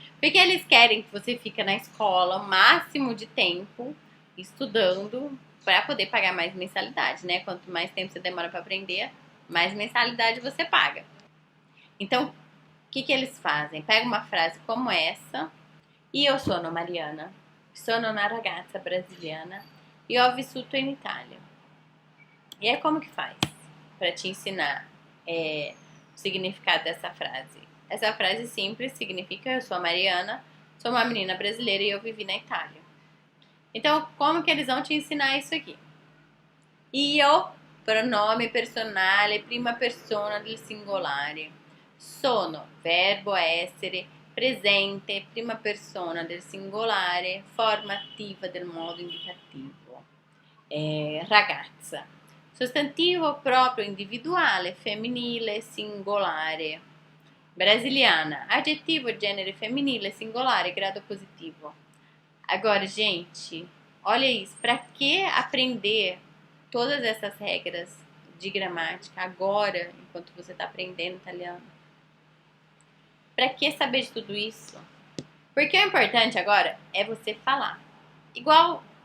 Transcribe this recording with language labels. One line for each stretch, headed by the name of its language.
Portuguese: Porque eles querem que você fique na escola o máximo de tempo estudando para poder pagar mais mensalidade, né? Quanto mais tempo você demora para aprender, mais mensalidade você paga. Então, o que eles fazem? Pega uma frase como essa.
Italian: Io sono Mariana, sono una ragazza brasiliana e ho vissuto in Italia.
Portuguese: E aí como que faz? Para te ensinar o significado dessa frase. Essa frase simples significa eu sou a Mariana, sou uma menina brasileira e eu vivi na Itália. Então, como que eles vão te ensinar isso aqui?
Italian: Io, pronome personale, prima persona del singolare. Sono, verbo essere, presente, prima persona del singolare, forma attiva del modo indicativo. Ragazza. Sostantivo proprio individuale, femminile, singolare. Brasiliana. Aggettivo, genere femminile, singolare, grado positivo.
Portuguese: Agora, gente, olha isso. Para que aprender todas essas regras de gramática agora, enquanto você está aprendendo italiano? Para que saber de tudo isso? Porque o importante agora é você falar. Igual